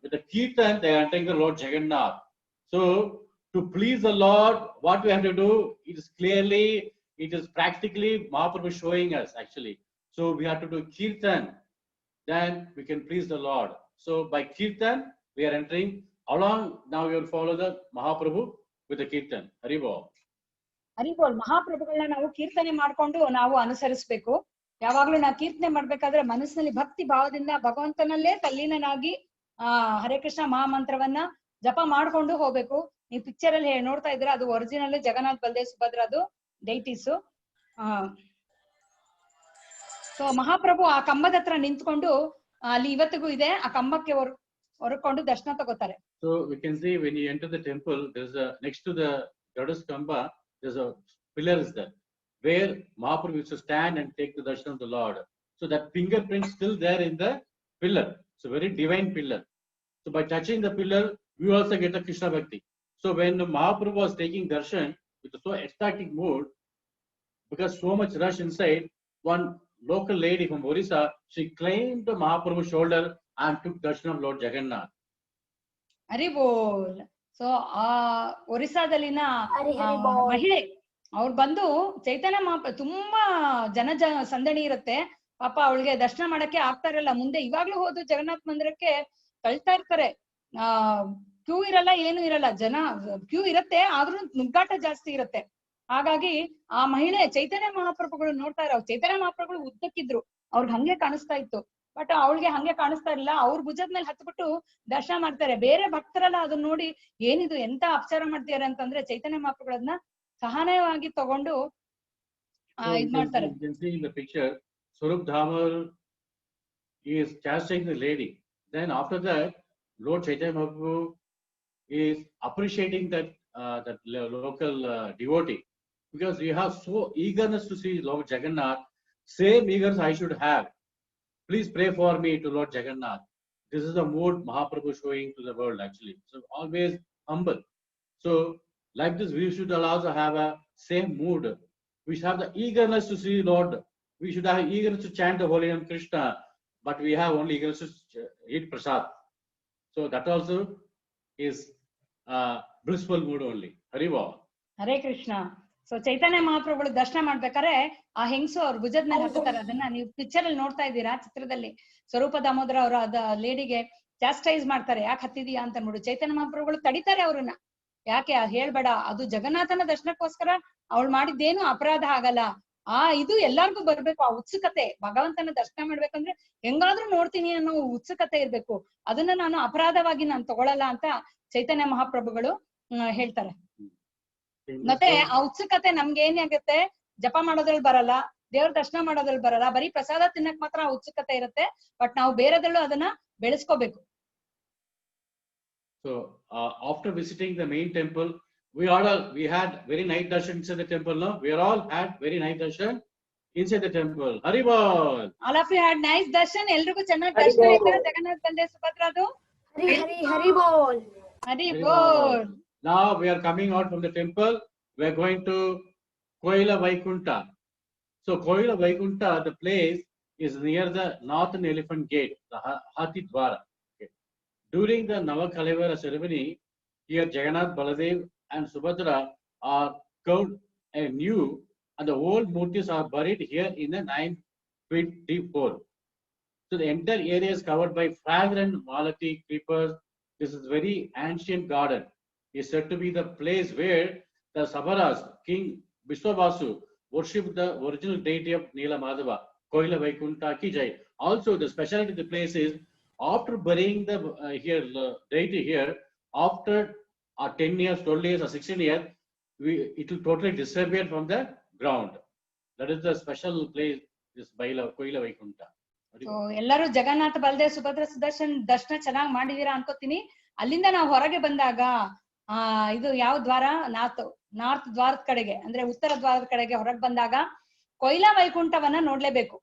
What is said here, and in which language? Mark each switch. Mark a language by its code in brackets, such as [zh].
[en] With the kirtan, they are entering the Lord Jagannath. So to please the Lord, what we have to do, it is practically Mahaprabhu showing us actually. So we have to do kirtan, then we can please the Lord. So by kirtan, we are entering along. Now we will follow the Mahaprabhu with the kirtan. Hari Bol. [kn] ಹರಿಬೋಲ್ ಮಹಾಪ್ರಭುಗಳನ್ನ ನಾವು ಕೀರ್ತನೆ ಮಾಡ್ಕೊಂಡು ನಾವು ಅನುಸರಿಸಬೇಕು. ಯಾವಾಗ್ಲೂ ನಾವು ಕೀರ್ತನೆ ಮಾಡ್ಬೇಕಾದ್ರೆ ಮನಸ್ಸಿನಲ್ಲಿ ಭಕ್ತಿ ಭಾವದಿಂದ ಭಗವಂತನಲ್ಲೇ ತಲ್ಲೀನನಾಗಿ ಹರೇ ಕೃಷ್ಣ ಮಹಾಮಂತ್ರವನ್ನ ಜಪ ಮಾಡ್ಕೊಂಡು ಹೋಗ್ಬೇಕು. ನೀವು ಪಿಕ್ಚರ್ ಅಲ್ಲಿ ನೋಡ್ತಾ ಇದ್ರೆ ಅದು ಒರಿಜಿನಲ್ ಜಗನ್ನಾಥ್ ಬಲದೇವ್ ಸುಭದ್ರ ಅದು ಡೈಟೀಸ್. ಸೊ ಮಹಾಪ್ರಭು ಆ ಕಂಬದ ಹತ್ರ ನಿಂತ್ಕೊಂಡು ಅಲ್ಲಿ ಇವತ್ತಿಗೂ ಇದೆ, ಆ ಕಂಬಕ್ಕೆ ಹೊರಕೊಂಡು ದರ್ಶನ ತಗೋತಾರೆ. [en] So we can see when you enter the temple, there's a next to the goddess Kamba, there's a pillar is there where Mahaprabhu used to stand and take the darshan of the Lord. So that fingerprint still there in the pillar. It's a very divine pillar. So by touching the pillar, we also get the Krishna Bhakti. So when Mahaprabhu was taking darshan with a so ecstatic mood, because so much rush inside, one local lady from Orissa, she climbed the Mahaprabhu's shoulder and took darshan of Lord Jagannath. [kn] Hari bowl. So ಆ ಒರಿಸ್ಸಾದಲ್ಲಿನ ಮಹಿಳೆ ಅವ್ರು ಬಂದು ಚೈತನ್ಯ ತುಂಬಾ ಸಂದಣಿ ಇರುತ್ತೆ ಪಾಪ, ಅವಳಿಗೆ ದರ್ಶನ ಮಾಡಕ್ಕೆ ಆಗ್ತಾ ಇರಲ್ಲ. ಮುಂದೆ ಇವಾಗ್ಲೂ ಹೋದು ಜಗನ್ನಾಥ್ ಮಂದಿರಕ್ಕೆ ಕಳ್ತಾ ಇರ್ತಾರೆ. ಕ್ಯೂ ಇರಲ್ಲ, ಏನು ಇರಲ್ಲ, ಜನ ಕ್ಯೂ ಇರತ್ತೆ, ಆದ್ರೂ ನುಗ್ಗಾಟ ಜಾಸ್ತಿ ಇರತ್ತೆ. ಹಾಗಾಗಿ ಆ ಮಹಿಳೆ ಚೈತನ್ಯ ಮಹಾಪ್ರಭುಗಳು ನೋಡ್ತಾ ಇರೋ, ಚೈತನ್ಯ ಮಹಾಪ್ರಭುಗಳು ಉದ್ದಕ್ಕಿದ್ರು, ಅವ್ರಿಗೆ ಹಂಗೆ ಕಾಣಿಸ್ತಾ ಇತ್ತು. ಬಟ್ ಅವಳಿಗೆ ಹಂಗೆ ಕಾಣಿಸ್ತಾ ಇರಲಿಲ್ಲ. ಅವ್ರ ಭುಜದ ಮೇಲೆ ಹತ್ಬಿಟ್ಟು ದರ್ಶನ ಮಾಡ್ತಾರೆ. ಬೇರೆ ಭಕ್ತರೆಲ್ಲ ಅದನ್ನ ನೋಡಿ ಏನಿದು ಎಂತ ಅಪಚಾರ ಮಾಡ್ತಿದ್ದಾರೆ ಅಂತಂದ್ರೆ ಚೈತನ್ಯ ಮಹಾಪ್ರಭುಗಳನ್ನ ಸಹನವಾಗಿ ತಗೊಂಡು ಇದ್ ಮಾಡ್ತಾರೆ. [en] You can see in the picture, Swarup Dhamar is chastising the lady. Then after that, Lord Chaitanya Mahaprabhu is appreciating that local devotee, because we have so eagerness to see Lord Jagannath. Same eagerness I should have. Please pray for me to Lord Jagannath. This is the mood Mahaprabhu showing to the world actually. So always humble. So like this, we should also have a same mood. We should have the eagerness to see Lord. We should have eagerness to chant the holy name Krishna, but we have only eagerness to eat prasad. So that also is blissful mood only. Hari Bol. [kn] Hare Krishna. So ಚೈತನ್ಯ ಮಹಾಪ್ರಭುಗಳು ದರ್ಶನ ಮಾಡ್ಬೇಕಾರೆ ಆ ಹೆಂಗಸು ಅವ್ರ ಭುಜದ ಮೇಲೆ ಹತ್ತಾರೆ. ಅದನ್ನ ನೀವು picture ಅಲ್ಲಿ ನೋಡ್ತಾ ಇದ್ದೀರಾ, ಚಿತ್ರದಲ್ಲಿ. ಸ್ವರೂಪ ದಾಮೋದರ ಅವರು ಅದ ಲೇಡಿಗೆ ಚಾಸ್ಟೈಸ್ ಮಾಡ್ತಾರೆ, ಯಾಕೆ ಹತ್ತಿದೀಯಾ ಅಂತ ನೋಡು. ಚೈತನ್ಯ ಮಹಾಪ್ರಭುಗಳು ತಡಿತಾರೆ ಅವ್ರನ್ನ, ಯಾಕೆ ಹೇಳ್ಬೇಡ, ಅದು ಜಗನ್ನಾಥನ ದರ್ಶನಕ್ಕೋಸ್ಕರ ಅವಳು ಮಾಡಿದ್ದೇನು ಅಪರಾಧ ಆಗಲ್ಲ. ಇದು ಎಲ್ಲಾರ್ಗು ಬರ್ಬೇಕು, ಆ ಉತ್ಸುಕತೆ. ಭಗವಂತನ ದರ್ಶನ ಮಾಡ್ಬೇಕಂದ್ರೆ ಹೆಂಗಾದ್ರೂ ನೋಡ್ತೀನಿ ಅನ್ನೋ ಉತ್ಸುಕತೆ ಇರ್ಬೇಕು. ಅದನ್ನ ನಾನು ಅಪರಾಧವಾಗಿ ನಾನು ತಗೊಳಲ್ಲ ಅಂತ ಚೈತನ್ಯ ಮಹಾಪ್ರಭುಗಳು ಹೇಳ್ತಾರೆ. ಮತ್ತೆ ಆ ಉತ್ಸುಕತೆ ನಮ್ಗೆ ಏನಾಗುತ್ತೆ, ಜಪ ಮಾಡೋದ್ರಲ್ಲಿ ಬರಲ್ಲ, ದೇವ್ರ ದರ್ಶನ ಮಾಡೋದ್ರಲ್ಲಿ ಬರಲ್ಲ, ಬರೀ ಪ್ರಸಾದ ತಿನ್ನಕ್ ಮಾತ್ರ ಆ ಉತ್ಸುಕತೆ ಇರುತ್ತೆ. ಬಟ್ ನಾವು ಬೇರೆದಲ್ಲೂ ಅದನ್ನ ಬೆಳೆಸ್ಕೋಬೇಕು. [en] So after visiting the main temple, we had very nice darshan inside the temple. No, we all had very nice darshan inside the temple. Hari Bol. All of you had nice darshan. [kn] ಎಲ್ರಿಗೂ ಚೆನ್ನಾಗಿ ದರ್ಶನ ಆಯ್ತಾ Jagannath Baldev ಸುಭದ್ರದು? [en] Hari Bol. Hari Bol. Now we are coming out from the temple. We are going to Koila Vaikunta. So Koila Vaikunta, the place is near the northern elephant gate, the Hathi Dwara. Okay. During the Navakalevara ceremony, here Jagannath, Baladev and Subhadra are carved anew, and the old murtis are buried here in a 9-feet deep hole. So the entire area is covered by fragrant malati creepers. This is very ancient garden. Is said to be the place where the Sabaras, King Vishwavasu, worshipped the original deity of Neela Madhava, Koila Vaikunta ki jai. Also, the speciality of the place is, after burying the deity here, after 10 years, 12 years, or 16 years, it will totally disappear from the ground. That is the special place, this Koila Vaikunta. [kn] ಎಲ್ಲರೂ ಜಗನ್ನಾಥ ಬಲದೇವ್ ಸುಭದ್ರ ಸುದರ್ಶನ್ ದರ್ಶನ ಚೆನ್ನಾಗಿ ಮಾಡಿದೀರಾ ಅನ್ಕೋತೀನಿ. ಅಲ್ಲಿಂದ ನಾವು ಹೊರಗೆ ಬಂದಾಗ ಇದು ಯಾವ ದ್ವಾರ, ನಾರ್ತ್ ದ್ವಾರದ ಕಡೆಗೆ ಅಂದ್ರೆ ಉತ್ತರ ದ್ವಾರದ ಕಡೆಗೆ ಹೊರಗೆ ಬಂದಾಗ ಕೊಯ್ಲಾ ವೈಕುಂಠವನ್ನ ನೋಡ್ಲೇಬೇಕು.